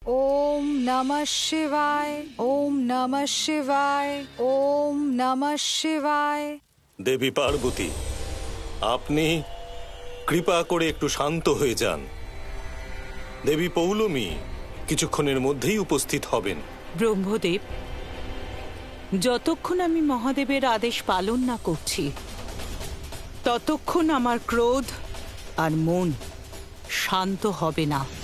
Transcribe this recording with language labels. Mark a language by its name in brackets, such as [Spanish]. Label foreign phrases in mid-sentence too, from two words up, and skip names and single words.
[Bangla] ওম নমঃ শিবায়, ওম নমঃ শিবায়, ওম নমঃ শিবায়। দেবী পার্বতী, আপনি কৃপা করে একটু শান্ত হয়ে যান। দেবী পৌলমী কিছুক্ষণের মধ্যেই উপস্থিত হবেন। ব্রহ্মদেব, যতক্ষণ আমি মহাদেবের আদেশ পালন না করছি ততক্ষণ আমার ক্রোধ আর মন শান্ত হবে না।